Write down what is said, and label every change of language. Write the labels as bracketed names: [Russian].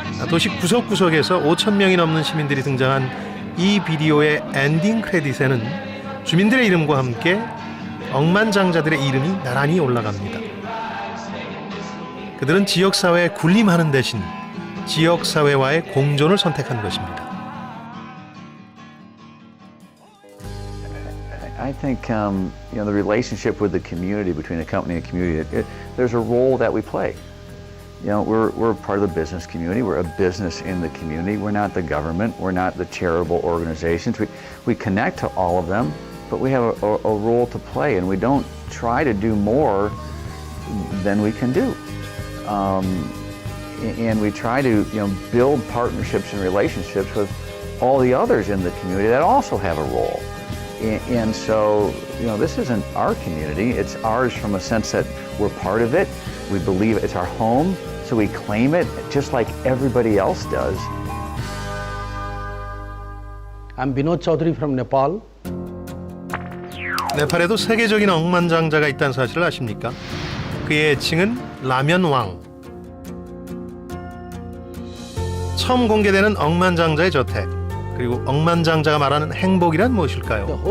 [Korean] 도시 구석구석에서 5,000명이 넘는 시민들이 등장한 이 비디오의 엔딩 크레딧에는 주민들의 이름과 함께 억만장자들의 이름이 나란히 올라갑니다. 그들은 지역사회에 군림하는 대신 지역사회와의 공존을 선택한 것입니다. [English] I think the relationship with the community, between the company and the community, there's a role that we play. We're part of the business community. We're a business in the community. We're not the government. We're not the charitable organizations. We connect to all of them, but we have a role to play, and we don't try to do more than we can do. And we try to build partnerships and relationships with all the others in the community that also have a role. And so, this isn't our community. It's ours from a sense that we're part of it. We believe it's our home, so we claim it just like everybody else does. I'm Binod Chaudhary from Nepal. [Korean] 네팔에도 세계적인 억만장자가 있다는 사실을 아십니까? 그의 애칭은 라면 왕. 처음 공개되는 억만장자의 저택. 그리고 억만장자가 말하는 행복이란 무엇일까요?